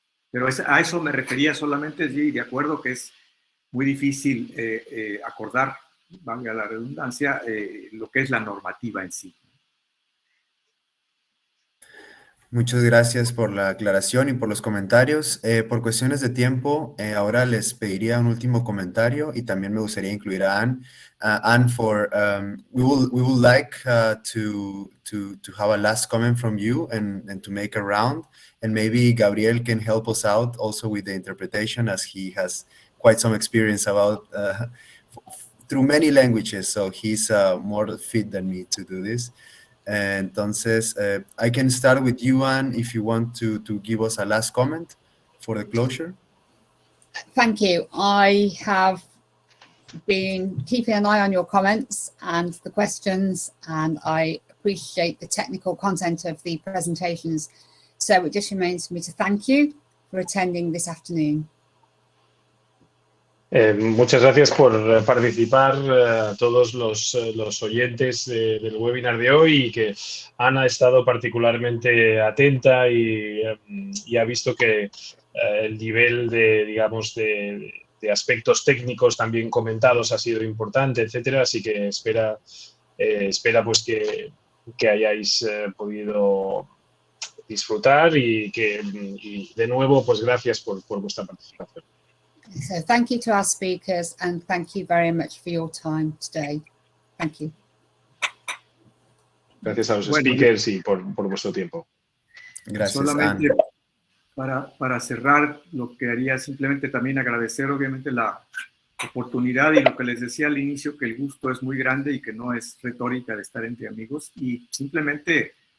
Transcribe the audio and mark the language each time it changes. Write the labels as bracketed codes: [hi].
[es] Pero a eso me refería solamente, y de acuerdo que es muy difícil acordar, valga la redundancia, lo que es la normativa en sí. Muchas gracias por la aclaración y por los comentarios. Por cuestiones de tiempo, ahora les pediría un último comentario y también me gustaría incluir a Anne. [en] Anne, we would like to have a last comment from you and to make a round, and maybe Gabriel can help us out also with the interpretation, as he has quite some experience about through many languages, so he's more fit than me to do this. [es] Entonces, [en] I can start with you, Anne, if you want to give us a last comment for the closure. Thank you. I have been keeping an eye on your comments and the questions, and I appreciate the technical content of the presentations. So it just remains for me to thank you for attending this afternoon. [es] Muchas gracias por participar a todos los oyentes del webinar de hoy y que Ana ha estado particularmente atenta y ha visto que el nivel de aspectos técnicos también comentados ha sido importante, etcétera. Así que espera pues que hayáis podido disfrutar y de nuevo pues gracias por vuestra participación. [en] So thank you to our speakers and thank you very much for your time today. Thank you. [es] Gracias a los speakers y por vuestro tiempo. Gracias, solamente Anne. para cerrar, lo que haría simplemente también agradecer obviamente la oportunidad y lo que les decía al inicio, que el gusto es muy grande y que no es retórica de estar entre amigos, y simplemente